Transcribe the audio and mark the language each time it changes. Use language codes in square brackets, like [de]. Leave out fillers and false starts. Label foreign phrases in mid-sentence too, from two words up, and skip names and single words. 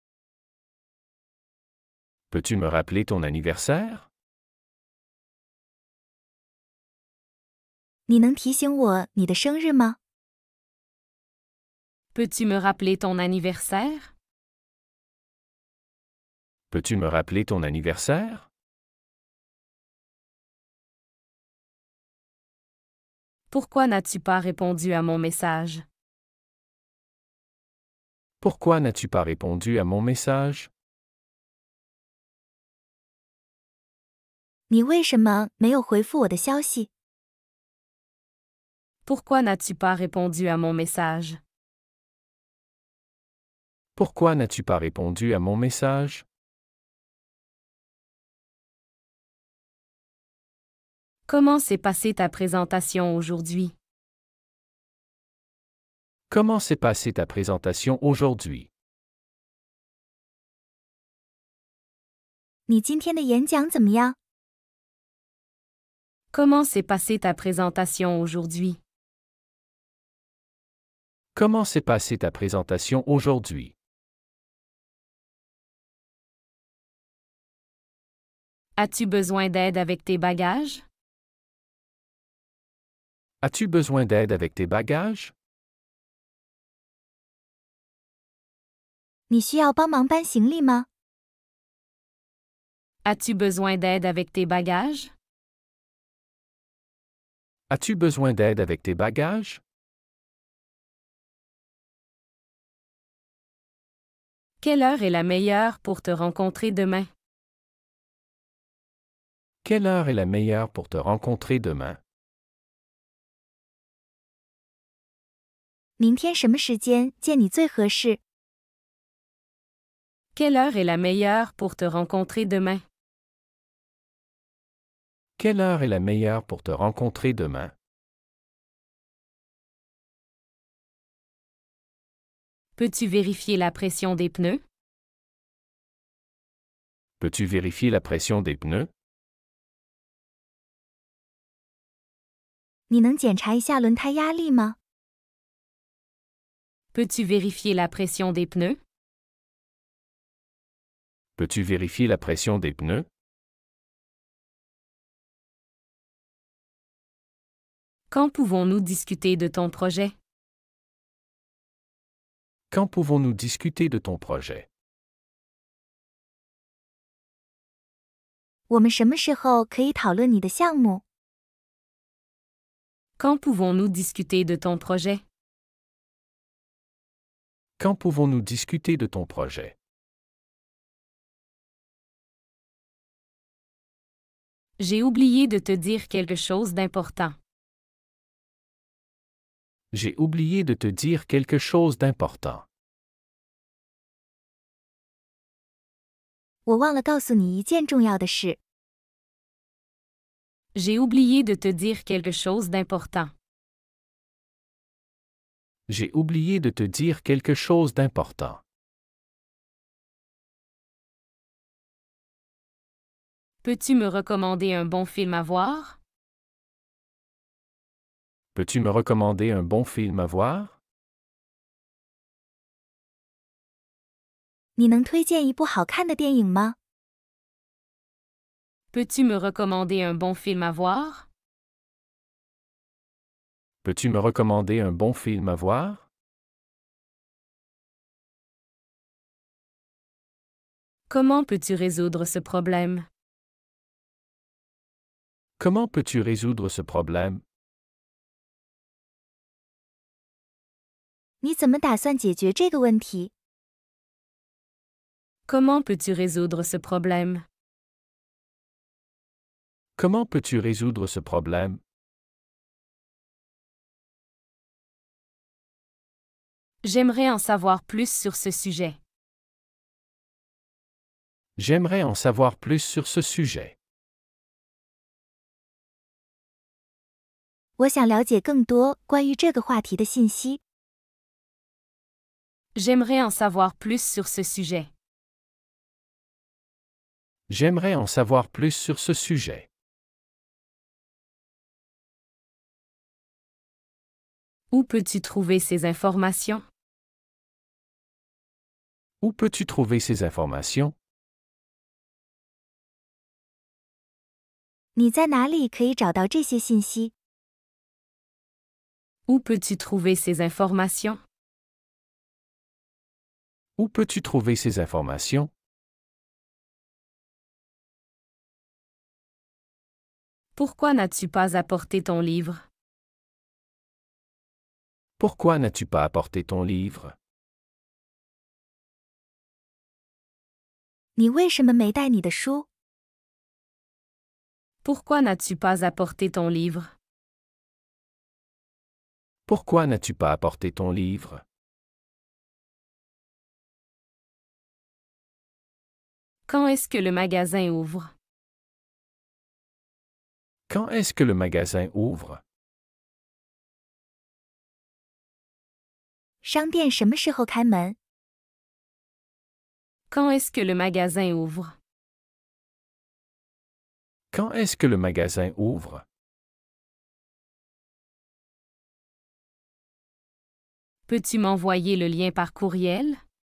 [fr] Peux-tu me rappeler ton anniversaire? [zh] 你能提醒我你的生日吗？ [fr] Peux-tu me rappeler ton anniversaire? Peux-tu me rappeler ton anniversaire? Pourquoi n'as-tu pas répondu à mon message? Pourquoi n'as-tu pas répondu à mon message? [zh] 你为什么没有回复我的消息？ [fr] Pourquoi n'as-tu pas répondu à mon message? Pourquoi n'as-tu pas répondu à mon message? Comment s'est passée ta présentation aujourd'hui? Comment s'est passée ta présentation aujourd'hui? [zh] 你今天的演讲怎么样？ [fr] Comment s'est passée ta présentation aujourd'hui? Comment s'est passée ta présentation aujourd'hui? As-tu besoin d'aide avec tes bagages? As-tu besoin d'aide avec tes bagages? [zh] 你需要帮忙搬行李吗？ [fr] As-tu besoin d'aide avec tes bagages? As-tu besoin d'aide avec tes bagages? Quelle heure est la meilleure pour te rencontrer demain? Quelle heure est la meilleure pour te rencontrer demain? [zh] 明天什么时间见你最合适？ [fr] Quelle heure est la meilleure pour te rencontrer demain? Quelle heure est la meilleure pour te rencontrer demain? Peux-tu vérifier la pression des pneus? Peux-tu vérifier la pression des pneus? [zh] 你能检查一下轮胎压力吗？ [fr] Peux-tu vérifier la pression des pneus? Peux-tu vérifier la pression des pneus? Quand pouvons-nous discuter de ton projet? Quand pouvons-nous discuter de ton projet? [zh] 我们什么时候可以讨论你的项目？ [fr] Quand pouvons-nous discuter de ton projet? Quand pouvons-nous discuter de ton projet? J'ai oublié de te dire quelque chose d'important. J'ai oublié de te dire quelque chose d'important. [zh] 我忘了告诉你一件重要的事。 [fr] J'ai oublié de te dire quelque chose d'important. J'ai oublié de te dire quelque chose d'important. Peux-tu me recommander un bon film à voir? Peux-tu me recommander un bon film à voir? [zh] 你能推荐一部好看的电影吗？ [fr] Peux-tu me recommander un bon film à voir? Peux-tu me recommander un bon film à voir? Comment peux-tu résoudre ce problème? Comment peux-tu résoudre ce problème? [zh] 你怎么打算解决这个问题？ [fr] Comment peux-tu résoudre ce problème? Comment peux-tu résoudre ce problème? J'aimerais en savoir plus sur ce sujet. J'aimerais en savoir plus sur ce sujet. [zh] 我想了解更多关于这个话题的信息。 [fr] J'aimerais en savoir plus sur ce sujet. J'aimerais en savoir plus sur ce sujet. Où peux-tu trouver ces informations? Où peux-tu trouver ces informations? [zh] 你在哪里可以找到这些信息？ [fr] Où peux-tu trouver ces informations? Où peux-tu trouver ces informations? Pourquoi n'as-tu pas apporté ton livre? Pourquoi n'as-tu pas apporté ton livre? [zh] 你为什么没带你的书？ [fr] Pourquoi n'as-tu pas apporté ton livre? Pourquoi n'as-tu pas apporté ton livre? Quand est-ce que le magasin ouvre? Quand est-ce que le magasin ouvre? [zh] 商店什么时候开门？ [fr] Quand est-ce que le magasin ouvre? Quand est-ce que le magasin ouvre? Peux-tu m'envoyer le lien par courriel?